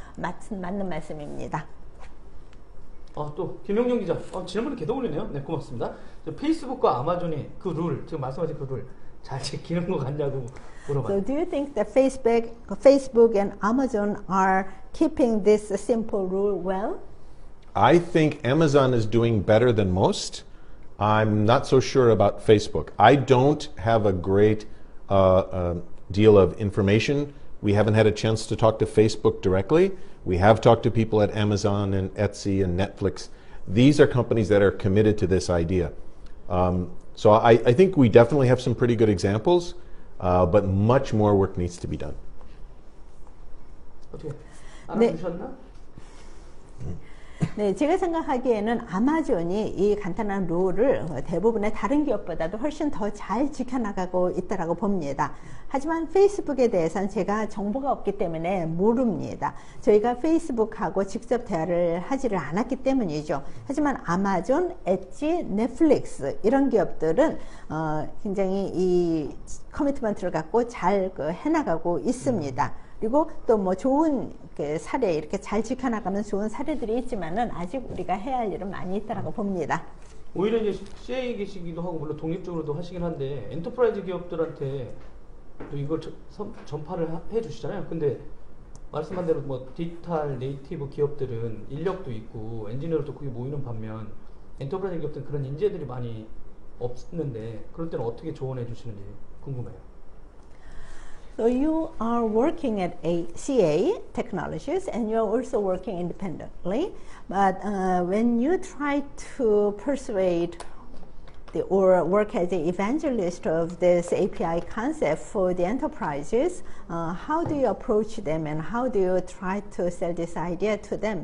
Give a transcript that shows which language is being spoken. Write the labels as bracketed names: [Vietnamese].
[Korean] 맞는 말씀입니다. 또 김영경 기자, 지난번에 개도 올리네요. 네, 고맙습니다. 페이스북과 아마존이 그 룰, 지금 말씀하신 그 룰 잘 지키는 것 같냐고 물어봐요. [English] So do you think that Facebook and Amazon are keeping this simple rule well? I think Amazon is doing better than most. I'm not so sure about Facebook. I don't have a great deal of information. We haven't had a chance to talk to Facebook directly. We have talked to people at Amazon and Etsy and Netflix. These are companies that are committed to this idea. So I think we definitely have some pretty good examples, but much more work needs to be done. [Korean] 어떻게 알아주셨나? 네, 제가 생각하기에는 아마존이 이 간단한 룰을 대부분의 다른 기업보다도 훨씬 더 잘 지켜나가고 있다고 봅니다. 하지만 페이스북에 대해서는 제가 정보가 없기 때문에 모릅니다. 저희가 페이스북하고 직접 대화를 하지를 않았기 때문이죠. 하지만 아마존, 엣지, 넷플릭스 이런 기업들은 굉장히 이 커미트먼트를 갖고 잘 해나가고 있습니다. 그리고 또 뭐 좋은 사례 이렇게 잘 지켜나가는 좋은 사례들이 있지만은 아직 우리가 해야 할 일은 많이 있다고 봅니다. 오히려 이제 CA 계시기도 하고 물론 독립적으로도 하시긴 한데 엔터프라이즈 기업들한테 또 이걸 전파를 해주시잖아요. 근데 말씀한 대로 뭐 디지털 네이티브 기업들은 인력도 있고 엔지니어도 거기 모이는 반면 엔터프라이즈 기업들은 그런 인재들이 많이 없는데 그럴 때는 어떻게 조언해 주시는지 궁금해요. [English] So you are working at a CA Technologies and you are also working independently. But when you try to persuade or work as an evangelist of this API concept for the enterprises, how do you approach them and how do you try to sell this idea to them?